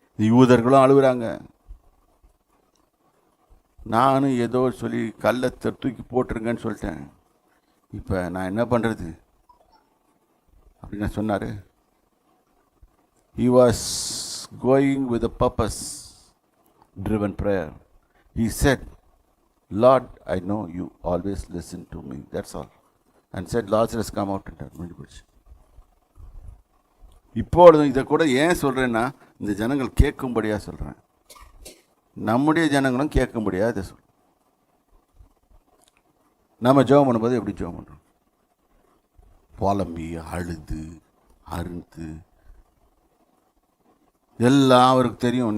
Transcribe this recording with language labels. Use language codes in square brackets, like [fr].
[ta] யூதர்களும் அழுகுறாங்க. நானும் ஏதோ சொல்லி கல்லத்தை தூக்கி போட்டுருங்கன்னு சொல்லிட்டேன். இப்போ நான் என்ன பண்ணுறது அப்படின்னு சொன்னார். [en] He was going with a purpose driven prayer. He said, Lord, I know you always listen to me. That's all. And said, Lazarus, come out and [ta] முடிஞ்சு போச்சு. இப்பொழுதும் இதை கூட ஏன் சொல்கிறேன்னா, இந்த ஜனங்கள் கேட்கும்படியாக சொல்கிறேன். நம்முடைய ஜனங்களும் கேட்கும்படியாக இதை சொல்கிறேன். நம்ம ஜெபம் பண்ணும்போது எப்படி ஜெபம் பண்ணுறோம்? புலம்பி அழுது அறுந்து எல்லாம் அவருக்கு தெரியும்.